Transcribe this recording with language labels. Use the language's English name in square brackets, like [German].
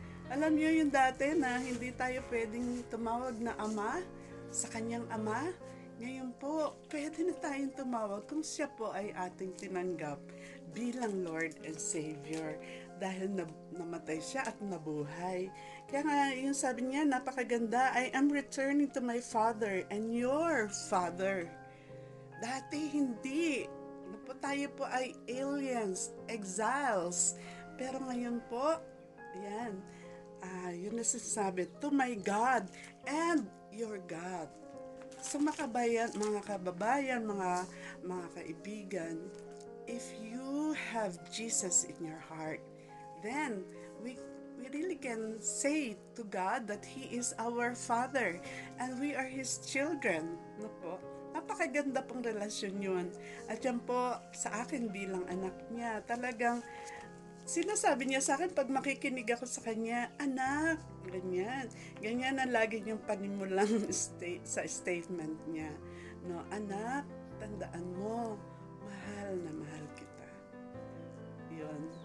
[Filipino] Alam niyo yung dati na hindi tayo pwedeng tumawag na Ama sa Kanyang Ama. Ngayon po, pwede na tayong tumawag kung siya po ay ating tinanggap bilang Lord and Savior dahil namatay siya at nabuhay. Kaya nga, yung sabi niya, napakaganda, [English] I am returning to my Father and your Father. [Filipino] Dati hindi. Tayo po ay aliens, exiles. Pero ngayon po, yan, yun na sinasabi, [English] to my God and your God. [Filipino] So mga kababayan, mga kaibigan, [English] if you have Jesus in your heart, then we really can say to God that He is our Father and we are His children. [Filipino] Napakaganda pong relasyon yun. At yan po, sa akin bilang anak niya, talagang sinasabi niya sa akin pag makikinig ako sa kanya, anak, ganyan. Ganyan ang lagi niyang panimulang sa statement niya. Anak, tandaan mo, mahal na mahal kita. Yun.